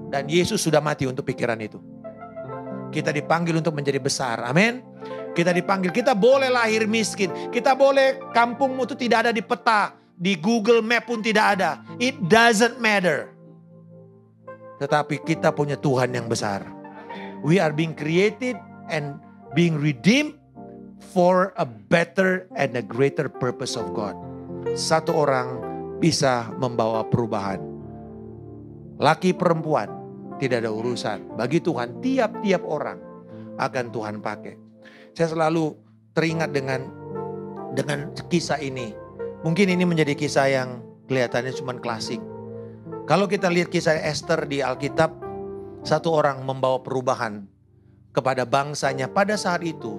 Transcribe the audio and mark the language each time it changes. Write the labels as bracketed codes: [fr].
[id] Dan Yesus sudah mati untuk pikiran itu. Kita dipanggil untuk menjadi besar, amin. Kita dipanggil, kita boleh lahir miskin. Kita boleh kampungmu itu tidak ada di peta. Di Google Map pun tidak ada. [en] It doesn't matter. [id] Tetapi kita punya Tuhan yang besar. [en] We are being created and being redeemed for a better and a greater purpose of God. [id] Satu orang bisa membawa perubahan. Laki perempuan tidak ada urusan. Bagi Tuhan tiap-tiap orang akan Tuhan pakai. Saya selalu teringat dengan kisah ini. Mungkin ini menjadi kisah yang kelihatannya cuma klasik. Kalau kita lihat kisah Esther di Alkitab, satu orang membawa perubahan kepada bangsanya pada saat itu.